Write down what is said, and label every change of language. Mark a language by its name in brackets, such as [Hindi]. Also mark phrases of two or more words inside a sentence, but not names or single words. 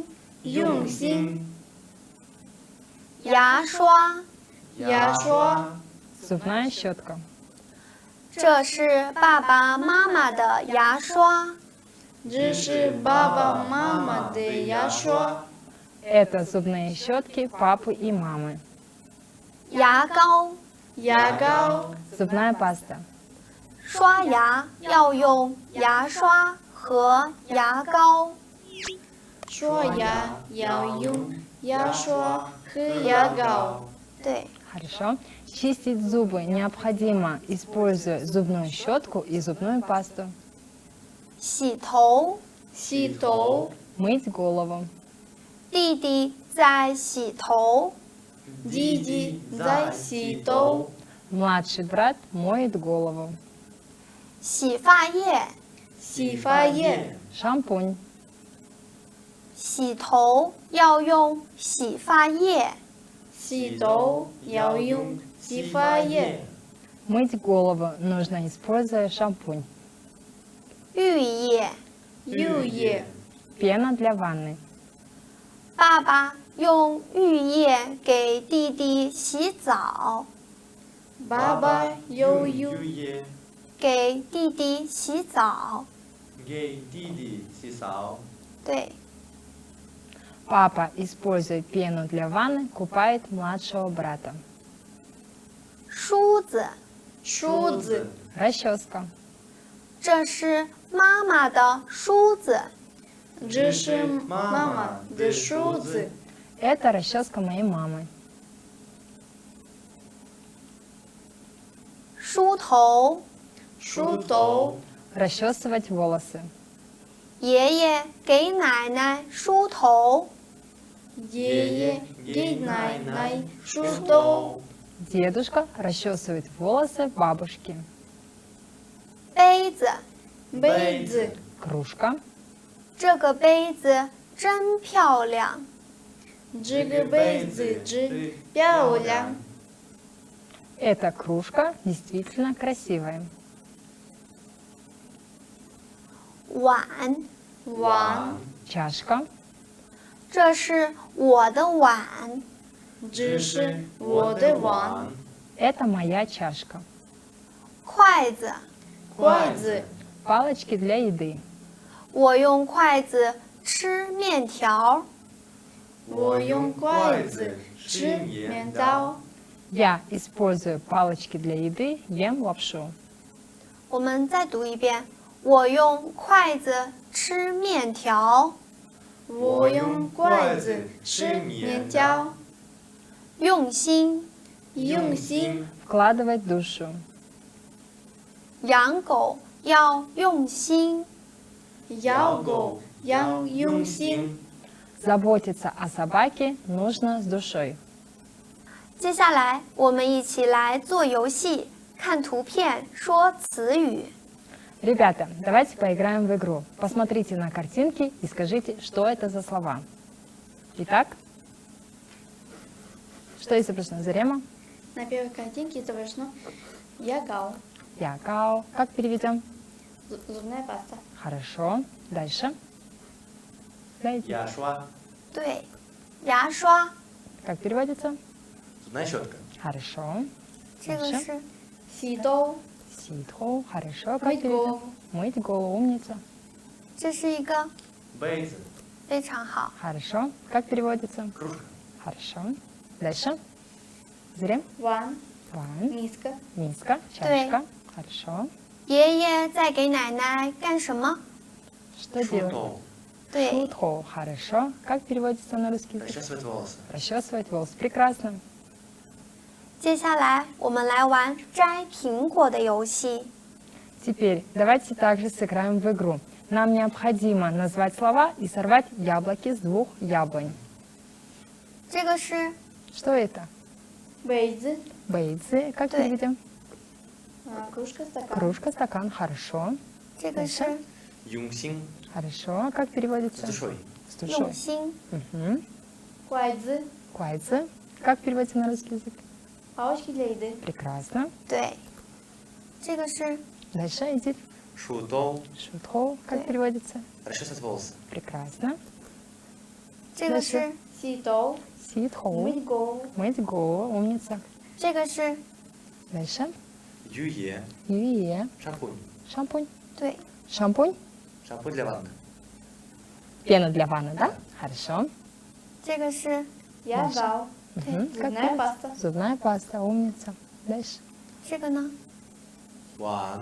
[Chinese] 用心。牙刷。牙刷。 [Russian] Зубная щетка. [Chinese] 这是爸爸妈妈的牙刷，这是爸爸妈妈的牙刷。 [Russian] Это зубные щетки папы и мамы. [Chinese] 牙膏。牙膏。 [Russian] Зубная паста. [Chinese] 刷牙要用牙刷和牙膏。刷牙要用牙刷和牙膏。对， [Russian] Хорошо. Чистить зубы необходимо, используя зубную щетку и зубную пасту. [Chinese] 洗头。洗头。 [Russian] Мыть голову. [Chinese] 弟弟在洗头。弟弟在洗头。 [Russian] Младший брат моет голову. [Chinese] 洗发液。洗发液。 [Russian] Шампунь. [Chinese] 洗头要用洗发液。洗头要用洗发液。 [Russian] Мыть голову нужно, используя шампунь. [Chinese] 浴液。浴液。 [Russian] Пена для ванны. [Chinese] 爸爸用浴液给弟弟洗澡。爸爸用浴液给弟弟洗澡。给弟弟洗澡。对， [Russian] Папа, используя пену для ванны, купает младшего брата. [Chinese] 梳子。梳子。 [Russian] Расческа. [Chinese] 这是妈妈的梳子。这是妈妈的梳子。 [Russian] Это расческа моей мамы. [Chinese] 梳头，梳头， [Russian] Расчесывать волосы. [Chinese] 爷爷给奶奶梳头，爷爷给奶奶梳头。 [Russian] Дедушка расчесывает волосы бабушки. [Chinese] 杯子，杯子， [Russian] Кружка. [Chinese] 这个杯子真漂亮。这个杯子真漂亮。 [Russian] Эта кружка действительно красивая. [Chinese] 碗，碗， [Russian] Чашка. [Chinese] 这是我的碗。这是我的碗。 [Russian] Это моя чашка. [Chinese] 筷子，筷子， [Russian] Палочки для еды. [Chinese] 我用筷子吃面条。我用筷子吃面条。 [Russian] Я использую палочки для еды, ем лапшу. [Chinese] 我们再读一遍，我用筷子吃面条。我用筷子吃面条。用心，用心， [Russian] Вкладывать душу. [Chinese] 养狗要用心。养狗要用心。 [Russian] Заботиться о собаке нужно с душой. [Chinese] 接下来，我们一起来做游戏，看图片说词语。 [Russian] Ребята, давайте поиграем в игру. Посмотрите на картинки и скажите, что это за слова. Итак, что изображено? Зарема? На первой картинке изображено ягao, Якао. Как переведем? зубная паста. Хорошо. Дальше. Дайте. [Chinese] 牙刷，对，牙刷， [Russian] Как переводится? зубная щетка, Хорошо. [Chinese] 这个 [Russian] Дальше. [Chinese] 是洗头， [Russian] Ситхо. Хорошо. Как мыть переведем? голову. Мыть голову. Умница. [Chinese] 这是一个杯子，非常好。 [Russian] Хорошо. Как переводится? кружка, Хорошо. Дальше. Зарем. [Chinese] ван, [Russian] Ван. миска, Миска. Чашка. Хорошо. [Chinese] 爷爷在给奶奶干什么？ [Russian] Что [Chinese] 梳 [Russian] делать? [Chinese] 头，对， [Russian] Шутхо. Хорошо. Как переводится на русский язык? расчесывать волосы, Расчесывать волосы. Прекрасно. [Chinese] 接下来我们来玩摘苹果的游戏。 [Russian] Теперь давайте также сыграем в игру. Нам необходимо назвать слова и сорвать яблоки с 2 яблонь. [Chinese] 这个是 [Russian] Что это? [Chinese] 杯子， [Russian] Бейцы. Как Да. переведем? кружка, стакан. Кружка, стакан. Хорошо. [Chinese] 这个是 [Russian] Дальше. [Chinese] 用心 [Russian] Хорошо. Как с переводится? душой, С [Chinese] 用 [Russian] душой. [Chinese] 心。 Мгм. 筷子， [Russian] Куайцы. Как переводится на русский язык? палочки для еды. Прекрасно. [Chinese] 对，这个是 [Russian] Дальше идет [Chinese] 梳头， [Russian] шутхо. Как Да. переводится? расчесывать волосы, Прекрасно. [Chinese] 这个是洗头， [Russian] Ситхо. мыть голову. Мыть голову. Умница. [Chinese] 这个是 [Russian] Дальше. [Chinese] 浴液， [Russian] Юе. шампунь, Шампунь. [Chinese] 对， [Russian] Шампунь. шампунь для ванны, Пена для ванны, да? Хорошо. [Chinese] 这个是 ягao, [Russian] Мгм. Как зубная раз. паста. Зубная паста. Умница. Дальше. [Chinese] 这个呢？ ван,